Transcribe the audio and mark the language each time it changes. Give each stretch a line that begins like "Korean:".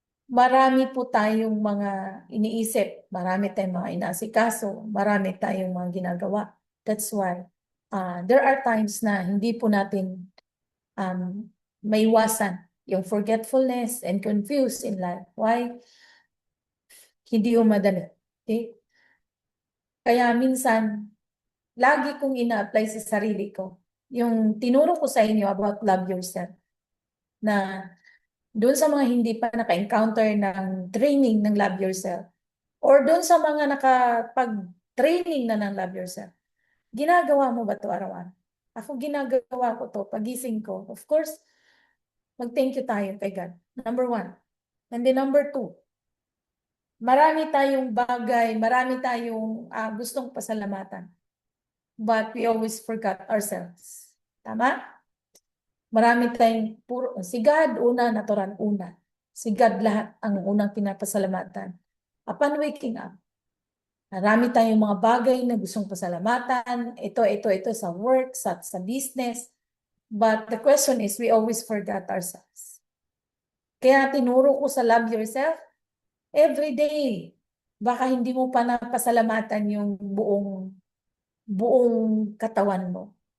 Filipino: Marami po tayong mga iniisip, marami tayong mga inaasikaso, marami tayong mga ginagawa.
English: That's why there are times
Filipino: na hindi po natin maiwasan yung
English: forgetfulness and confused in life.
Filipino: Why? Hindi yung madali. Okay? Kaya minsan, lagi kong ina-apply sa sarili ko yung tinuro ko sa inyo
English: about love yourself,
Filipino: na doon sa mga hindi pa naka-encounter ng training ng Love Yourself, or doon sa mga nakapag-training na ng Love Yourself, ginagawa mo ba ito araw-araw? Ako ginagawa ko to pagising ko.
English: Of course,
Filipino: mag-thank you tayo kay God. Number 1. And then number 2, marami tayong bagay, marami tayong gustong pasalamatan.
English: But we always forgot ourselves.
Filipino: Tama? Marami tayong si God una, natural una. Si God lahat ang unang pinapasalamatan.
English: Upon waking up,
Filipino: marami tayong mga bagay na gustong pasalamatan. Ito sa work, sa business.
English: But the question is, we always forgot ourselves.
Filipino: Kaya tinuro ko sa Love Yourself, every day. Baka hindi mo pa napasalamatan yung buong katawan mo.